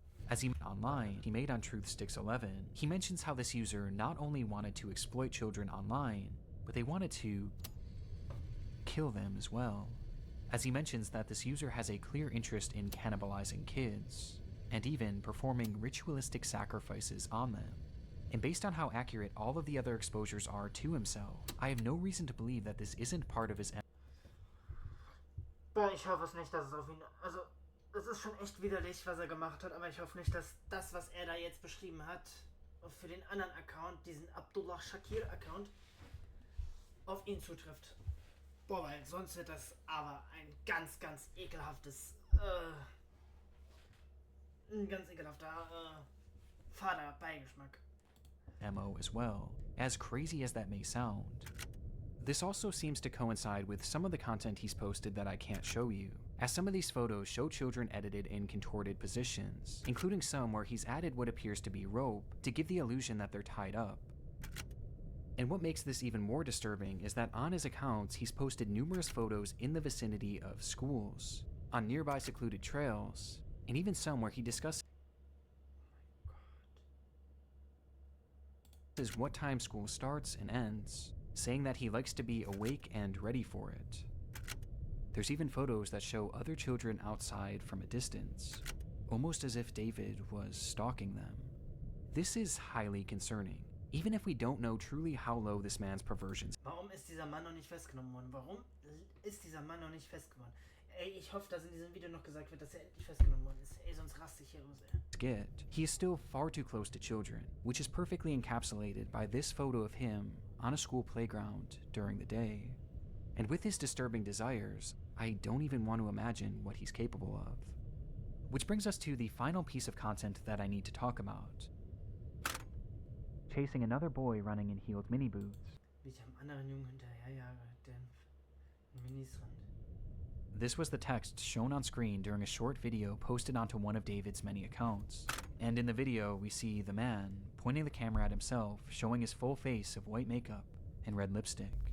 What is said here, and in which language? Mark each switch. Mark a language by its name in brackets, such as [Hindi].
[English] As he online, he made on Truthsticks11, he mentions how this user not only wanted to exploit children online, but they wanted to kill them as well. As he mentions that this user has a clear interest in cannibalizing kids, and even performing ritualistic sacrifices on them. And based on how accurate all of the other exposures are to himself, I have no reason to believe that this isn't part of his [German] Boah, ich hoffe es nicht, dass es auf ihn... Also, es ist schon echt widerlich, was er gemacht hat, aber ich hoffe nicht, dass das, was er da jetzt beschrieben hat, für den anderen Account, diesen Abdullah Shakir-Account, auf ihn zutrifft. Boah, weil sonst wird das aber ein ganz, ganz ekelhaftes... ein ganz ekelhafter, Vater-Beigeschmack. [English] MO as well, as crazy as that may sound. This also seems to coincide with some of the content he's posted that I can't show you, as some of these photos show children edited in contorted positions, including some where he's added what appears to be rope to give the illusion that they're tied up. And what makes this even more disturbing is that on his accounts, he's posted numerous photos in the vicinity of schools, on nearby secluded trails, and even some where he discusses what time school starts and ends, saying that he likes to be awake and ready for it. There's even photos that show other children outside from a distance, almost as if David was stalking them. This is highly concerning, even if we don't know truly how low this man's perversions. [German] Warum ist dieser Mann noch nicht festgenommen worden? Warum ist dieser Mann noch nicht festgenommen? Ey, ich hoffe, dass in diesem Video noch gesagt wird, dass er endlich festgenommen worden ist. Ey, sonst raste ich hier aus, ey. [English] He is still far too close to children, which is perfectly encapsulated by this photo of him on a school playground during the day. And with his disturbing desires, I don't even want to imagine what he's capable of. Which brings us to the final piece of content that I need to talk about. Chasing another boy running in heeled mini boots. [German] Wie ich am anderen Jungen hinterherjage, der in Minis rennt. [English] This was the text shown on screen during a short video posted onto one of David's many accounts. And in the video, we see the man pointing the camera at himself, showing his full face of white makeup and red lipstick.